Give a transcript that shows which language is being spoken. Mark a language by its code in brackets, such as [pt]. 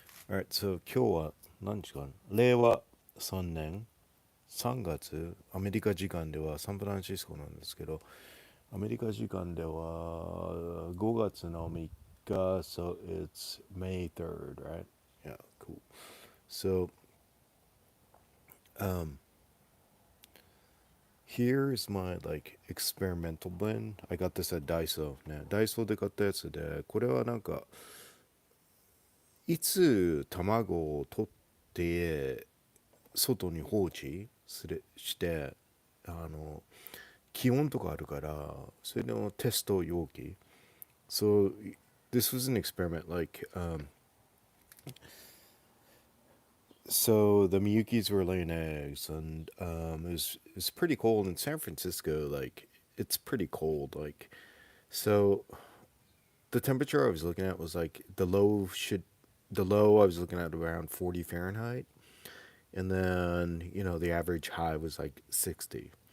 [ja] Alright, so 今日は何時間令和3年3月、アメリカ時間ではサンフランシスコなんですけど、アメリカ時間では5月の3日、 [en] so it's May 3rd, right? Yeah, cool. So, um, here's my like experimental blend. I got this at Daiso ね。 [ja] ダイソーで買ったやつで、これはなんか、いつ卵を取って外に放置して、あの、気温とかあるから、それのテスト容器。 [en] So, this was an experiment. So the Miyukis were laying eggs, and it was pretty cold in San Francisco. Like it's pretty cold. So the temperature I was looking at was like the low I was looking at around 40 Fahrenheit, and then the average high was like 60.